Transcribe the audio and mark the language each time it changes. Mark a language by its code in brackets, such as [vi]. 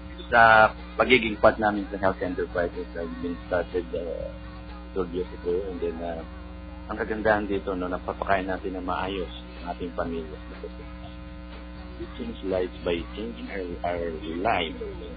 [tl] Sa pagiging part namin sa Health Enterprises, [en] I've been started 12 years ago. [tl] And then, ang kagandahan dito, napapakain natin na maayos ang ating pamilya. [en] We change lives by changing our lives.